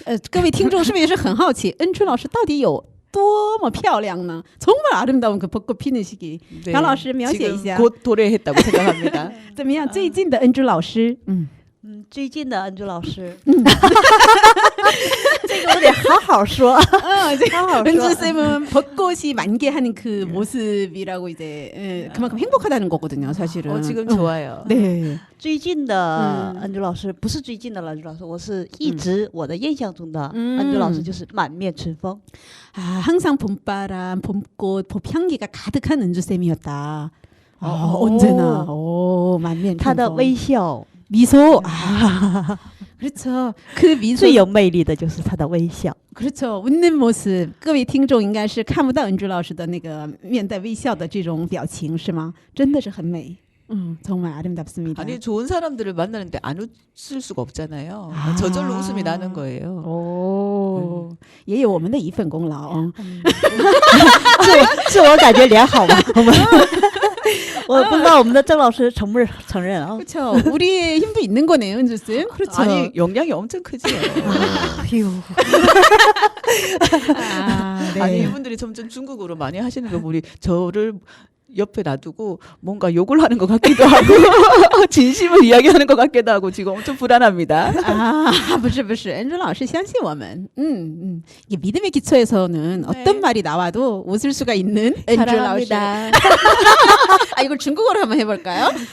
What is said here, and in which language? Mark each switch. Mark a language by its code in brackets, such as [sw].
[zh] 各位听众是不是也是很好奇恩春老师到底有多么漂亮呢? [ko] 정말 아름다운 그 벚꽃 피는 시기. 네. [zh] 杨老师描写一 [ko] 지금 [zh] 下 [ko] 곧 도래했다고 생각합니다. [zh] 怎么样最近的恩春老师最近的恩珠老师，这个我得好好说，好好 [ko] 은주 [zh] 说。 [ko] 쌤은 벚꽃이 만개하는 그 모습이라고 이제 그만큼 행복하다는 거거든요, 사실은. 지금 좋아요. 네. [zh] 最近的恩珠老师不是最近的恩珠老师，我是一直我的印象中的恩珠老师就是满面春风。 [ko] 아, 항상 봄바람, 봄꽃, 봄향기가 가득한 은주 쌤이었다. 언제나. 오, 만면 [zh] 他的微笑 [ko] 미소. 아, 그렇죠. 그 미소 [zh] 最有魅力的就是他的微笑。 [ko] 그렇죠. 웃는 모습. [zh] 各位听众应该是看不到은주老师的那个面带微笑的这种表情是吗? 真的是很美. [ko] 정말 아름답습니다. 아니 좋은 사람들을 만나는데 안 웃을 수가 없잖아요. 아. 저절로 웃음이 나는 거예요. [zh] 오, 也有我们的一份功劳. 自我感觉良好吧？我不知道我们的郑老师承不承认啊？ [ko] 그렇죠. 우리의 힘도 있는 거네요, 은주 쌤. 그렇죠. 아니 영향이 엄청 크지요. 휴. 아, 네. 아니 이분들이 점점 중국어로 많이 하시는 거 보니 저를 옆에 놔두고 뭔가 욕을 하는 것 같기도 하고 진심을 이야기하는 것 같기도 하고 지금 엄청 불안합니다. [zh] 아, 不是不是, 은주老师相信我们. [ko] 이게 믿음의 기초에서는 어떤 말이 나와도 웃을 수가 있는 은주老师. 사랑합니다. 아, 이걸 중국어로 한번 해볼까요?